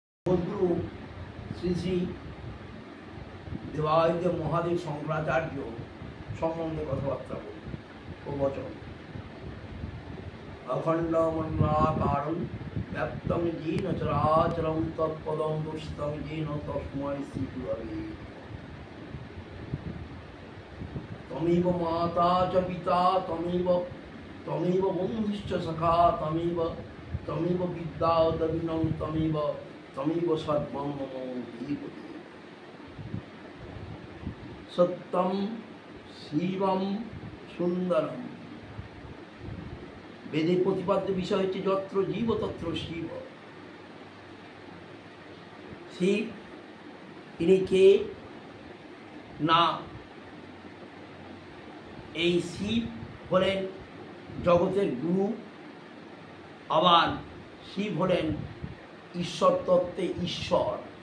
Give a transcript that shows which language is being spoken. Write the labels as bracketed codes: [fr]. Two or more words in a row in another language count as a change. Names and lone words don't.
[bn] জগদ্গুরু শ্রী শ্রী দেবাদিদেব মহাদেব শঙ্করাচার্য সম্বন্ধে কথাবার্তা বলি। [sa] প্রবচন। অখণ্ড মণ্ডলাকারং ব্যাপ্তং येन চরাচরং তৎপদং দর্শিতং येन তস্मै শ্রী গুরবে। তমেব মাতা চ পিতা তমেব বন্ধুশ্চ সখা তমেব বিদ্যা দবিনং তমেব সর্বং মম ধীপতি। সত্যম শিবম সুন্দরম। [bn] বেদের প্রতিপাদ্য বিষয় হচ্ছে [sa] যত্র জীব তত্র শিব। [bn] শিব তিনি কে না, এই শিব হলেন জগতের গুরু, আবার শিব হলেন ঈশ্বর তত্ত্বে ঈশ্বর।